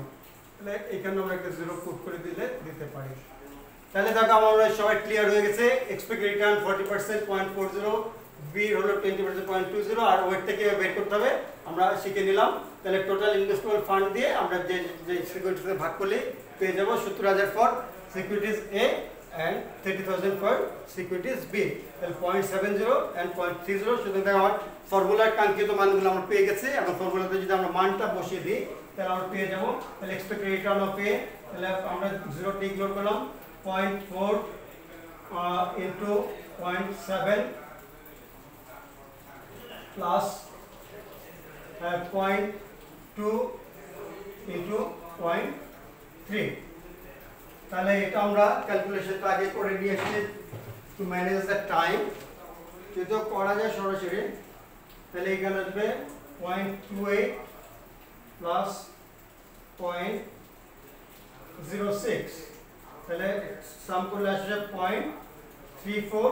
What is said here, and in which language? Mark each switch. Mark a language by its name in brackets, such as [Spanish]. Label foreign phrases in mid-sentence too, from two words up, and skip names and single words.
[Bangla] তাহলে এখানে আমরা একটা 0 পুট করে দিতে পারি। তাহলে দেখো আমরা সবাই ক্লিয়ার হয়ে গেছে। [English] expected return [Bangla] 40%, 0.40, বি হলো 20%, 0.20, আর ওয়েট থেকে বের করতে হবে আমরা শিখে নিলাম। তাহলে [English] total investable fund [Bangla] দিয়ে আমরা যে সিকিউরিটিতে ভাগ করলে পেয়ে যাব 70,000 [English] for securities A and 30,000 for securities B, [Bangla] তাহলে 0.70 and 0.30। সুতরাং আমার ফর্মুলার কাঙ্ক্ষিত মানগুলো আমরা পেয়ে গেছি। এখন ফর্মুলাতে যদি আমরা মানটা বসিয়ে দিই তাহলে আমরা পেয়ে যাব, তাহলে [English] expected return of A, [Bangla] তাহলে আমরা 0 টি ইগনোর করলাম, [English] 0.4 into 0.7 plus 0.2 into 0.3। [Bangla] তাহলে এটা আমরা ক্যালকুলেশনটা আগে করে নিয়ে এসেছি [English] to manage the time, [Bangla] যদি করা যায় সরাসরি তাহলে এখানে আসবে 0.28 প্লাস 0.06, তাহলে সাম করলে আসবে 0.34।